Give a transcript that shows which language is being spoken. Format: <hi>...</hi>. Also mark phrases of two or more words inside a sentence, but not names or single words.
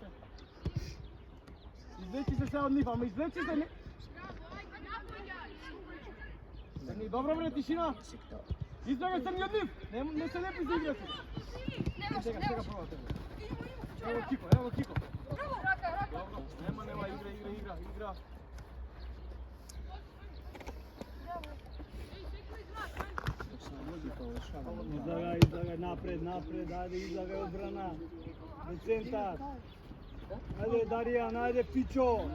<mk>Извлечи се сега од нив, ама извлечи се не... Црни, добро бре, тишина. Избегаш Црни од нив. Не се лепи за игра сега. Сега прва. Evo Kiko. Dobro, nema, igra. Izlagaj, napred, ajde, izlagaj odbrana. Do centar. Ajde, Darijan, ajde, Pićo.</mk>